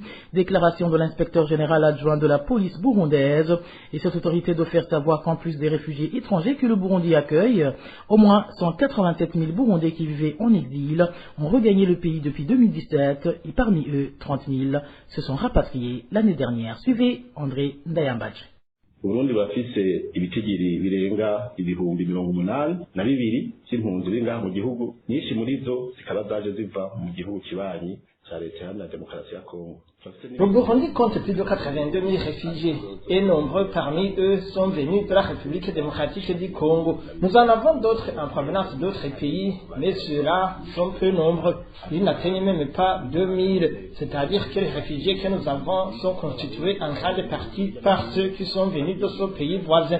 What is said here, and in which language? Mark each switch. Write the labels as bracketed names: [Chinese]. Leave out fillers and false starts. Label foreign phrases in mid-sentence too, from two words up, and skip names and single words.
[French] Déclaration de l'inspecteur général adjoint de la police burundaise. Et cette autorité de faire savoir qu'en plus des réfugiés étrangers que le Burundi accueille, au moins 187 000 Burundais qui vivaient en exil ont regagné le pays depuis 2017 et parmi eux, 30 000 se sont rapatriés l'année dernière. Suivez André Ndayambaje. [Rundi] Burundi bafise ibitigiri birenga ibihumbi 82 by'impunzi bingaha mu gihugu, nyinshi muri zo zikaba zaje ziva mu gihugu kibanyi cya leta ya demokarasi ya Kongo. [French] Le Burundi compte plus de 82 000 réfugiés et nombreux parmi eux sont venus de la République démocratique du Congo. Nous en avons d'autres en provenance d'autres pays, mais ceux-là sont peu nombreux. Ils n'atteignent même pas 2000, c'est-à-dire que les réfugiés que nous avons sont constitués en grande partie par ceux qui sont venus de ce pays voisin.